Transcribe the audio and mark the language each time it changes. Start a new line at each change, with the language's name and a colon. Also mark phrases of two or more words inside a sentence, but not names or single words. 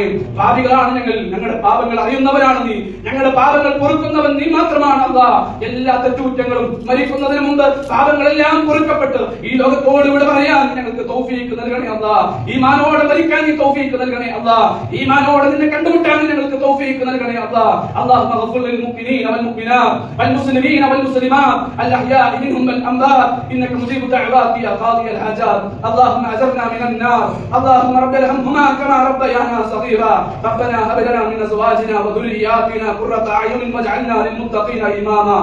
Malayalam: പാപികളാണ് ഞങ്ങൾ, ഞങ്ങളുടെ പാപങ്ങൾ അറിയുന്നവരാണ് നീ, ഞങ്ങളുടെ പാപങ്ങൾ പൊറുക്കുന്നവൻ നീ മാത്രമാണ് അല്ലാഹ്. എല്ലാ തെറ്റുകുറ്റങ്ങളും മരിക്കുന്നതിന് മുമ്പ് പാപങ്ങളെല്ലാം പൊറുക്കപ്പെട്ട് ഈ ലോകത്തോട് ഇവിടെ പറയാൻ ഞങ്ങൾക്ക് തൗഫീഖ് നൽകണേ അല്ലാഹ്. ഈമാനോടെ മരിക്കാൻ നീ തൗഫീഖ് നൽകണേ അല്ലാഹ്. ഈമാനോടെ നിന്നെ കണ്ടുമുട്ടാൻ ഞങ്ങൾക്ക് തൗഫീഖ് നൽകണേ അല്ലാഹ്.
Arabic: اللهم اغفر للمؤمنين والمؤمنات والمسلمين والمسلمات الاحياء منهم والاموات انك مجيب الدعوات يا قاضي الحاجات. اللهم اجرنا من النار. اللهم رب ارحمهما كما ربيانا صغيرا. ربنا هب لنا من ازواجنا وذرياتنا قرة اعين واجعلنا للمتقين اماما.